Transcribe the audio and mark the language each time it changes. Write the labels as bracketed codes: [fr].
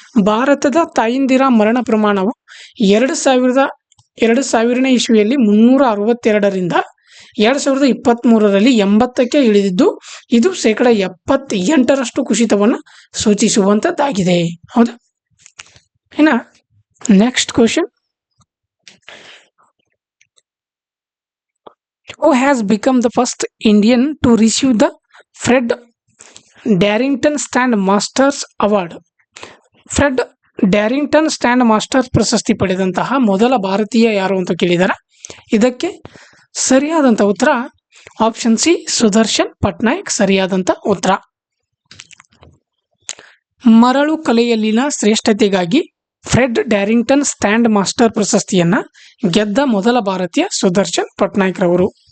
[kn] ಭಾರತದ ತಾಯಂದಿರ ಮರಣ ಪ್ರಮಾಣವು 2000ನೇ ಇಸ್ವಿಯಲ್ಲಿ 362ರಿಂದ 2023ರಲ್ಲಿ 80ಕ್ಕೆ ಇಳಿದಿದ್ದು ಇದು 78% ಕುಸಿತವನ್ನು ಸೂಚಿಸುವಂಥದ್ದಾಗಿದೆ. ಹೌದಾ? ಇನ್ನು next question, [en] who has become the first Indian to receive the Fred Darrington Stand Masters Award? [kn] Fred ಡ್ಯಾರಿಂಗ್ಟನ್ stand masters ಪ್ರಶಸ್ತಿ ಪಡೆದಂತಹ ಮೊದಲ ಭಾರತೀಯ ಯಾರು ಅಂತ ಕೇಳಿದ್ದಾರೆ. ಇದಕ್ಕೆ ಸರಿಯಾದಂಥ ಉತ್ತರ ಆಪ್ಷನ್ ಸಿ, ಸುದರ್ಶನ್ ಪಟ್ನಾಯಕ್ ಸರಿಯಾದಂಥ ಉತ್ತರ. ಮರಳು ಕಲೆಯಲ್ಲಿನ ಶ್ರೇಷ್ಠತೆಗಾಗಿ ಫ್ರೆಡ್ ಡ್ಯಾರಿಂಗ್ಟನ್ ಸ್ಟ್ಯಾಂಡ್ ಮಾಸ್ಟರ್ ಪ್ರಶಸ್ತಿಯನ್ನ ಗೆದ್ದ ಮೊದಲ ಭಾರತೀಯ ಸುದರ್ಶನ್ ಪಟ್ನಾಯಕ್ ರವರು.